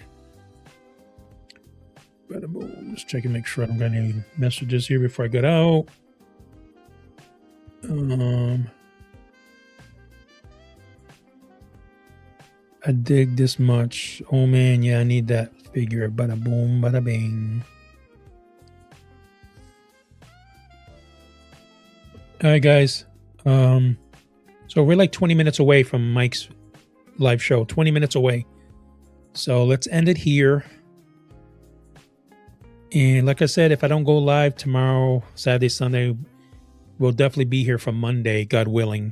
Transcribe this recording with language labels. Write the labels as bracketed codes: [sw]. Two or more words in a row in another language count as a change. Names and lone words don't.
[en] Just check and make sure I don't got any messages here before I get out. I dig this much. Oh man, yeah, I need that figure. Bada boom, bada bing. All right, guys. So we're like 20 minutes away from Mike's live show. 20 minutes away. So let's end it here. And like I said, if I don't go live tomorrow, Saturday, Sunday, we'll definitely be here for Monday, God willing.